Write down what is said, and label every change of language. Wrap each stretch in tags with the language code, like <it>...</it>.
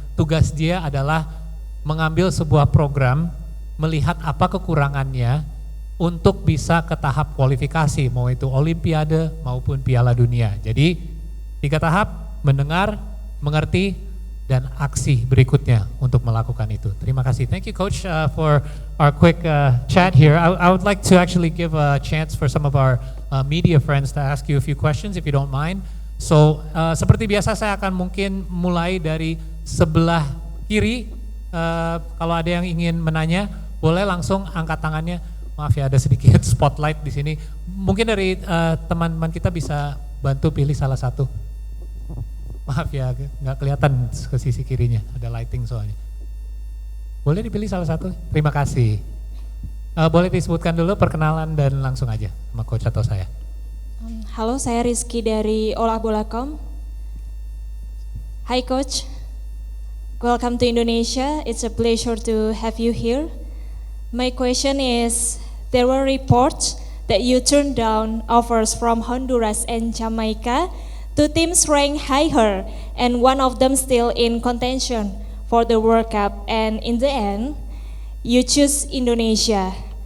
<id>Tugas dia adalah mengambil sebuah program, melihat apa kekurangannya untuk bisa ke tahap kualifikasi, mau itu Olimpiade maupun Piala Dunia. Jadi 3 tahap, mendengar, mengerti, dan aksi berikutnya untuk melakukan itu. Terima kasih.</id> <en>Thank you, Coach, for our quick chat here. I would like to actually give a chance for some of our media friends to ask you a few questions, if you don't mind.</en> <id>So, seperti biasa saya akan mungkin mulai dari sebelah kiri. Kalau ada yang ingin menanya, boleh langsung angkat tangannya. Maaf ya, ada sedikit spotlight di sini. Mungkin dari teman-teman kita bisa bantu pilih salah satu. Maaf ya, nggak kelihatan ke sisi kirinya, ada lighting soalnya. Boleh dipilih salah satu? Terima kasih. Boleh disebutkan dulu perkenalan dan langsung aja sama coach atau saya. Halo, saya Rizky dari olahbola.com.</id> <en>Hi coach, welcome to Indonesia. It's a pleasure to have you here. My question is, there were reports that you turned down offers from Honduras and Jamaica, two teams ranked higher, and one of them still in contention for the World Cup, and in the end, you choose Indonesia.</en>